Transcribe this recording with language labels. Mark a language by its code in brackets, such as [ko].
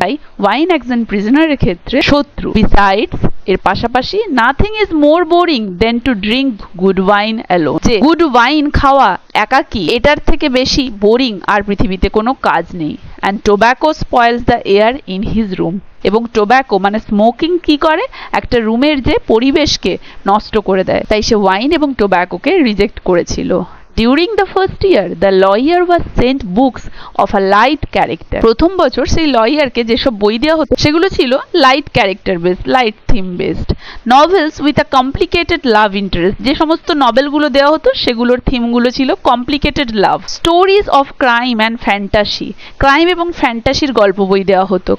[bn] তাই ওয়াইন একজন প্রিজনারের ক্ষেত্রে শত্রু। বিসাইডস, এর পাশাপাশি, [en] nothing is more boring than to drink good wine alone, [bn] যে গুড ওয়াইন খাওয়া একাকী, এটার থেকে বেশি বোরিং আর পৃথিবীতে কোনো কাজ নেই। [en] and tobacco spoils the air in his room, [bn] এবং টোব্যাকো মানে স্মোকিং কি করে? একটা রুমের যে পরিবেশকে নষ্ট করে দেয়। তাই সে ওয়াইন এবং টোব্যাকোকে রিজেক্ট করেছিল। [en] During the first year, the lawyer was sent books of a light character. [bn] প্রথম বছর সেই লয়ারকে যেসব বই দেওয়া হতো সেগুলো ছিল light character based, light theme based. [en] novels with a complicated love interest, [bn] যে সমস্ত নভেলগুলো দেওয়া হতো সেগুলোর থিমগুলো ছিল complicated love. [en] stories of crime and fantasy, [bn] crime এবং ফ্যান্টাসির গল্প বই দেওয়া হতো।